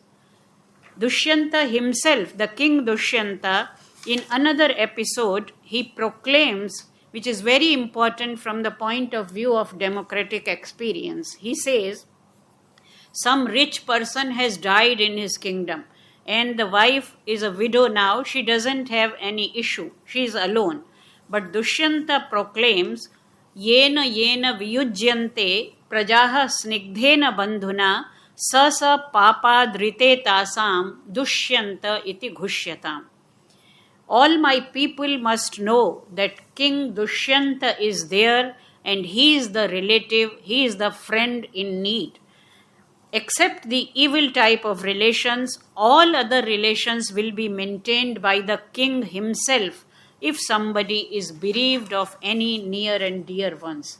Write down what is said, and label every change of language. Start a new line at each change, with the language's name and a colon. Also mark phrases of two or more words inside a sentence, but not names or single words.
English: Dushyanta himself, the king Dushyanta, in another episode, he proclaims, which is very important from the point of view of democratic experience. He says, some rich person has died in his kingdom, and the wife is a widow now. She doesn't have any issue. She is alone. But Dushyanta proclaims,
Sanskrit: Yena yena viyujyante prajaha snigdhena bandhuna sa papadrite tasam Dushyanta iti ghusyatam.
English: All my people must know that King Dushyanta is there and he is the relative, he is the friend in need. Except the evil type of relations, all other relations will be maintained by the king himself if somebody is bereaved of any near and dear ones.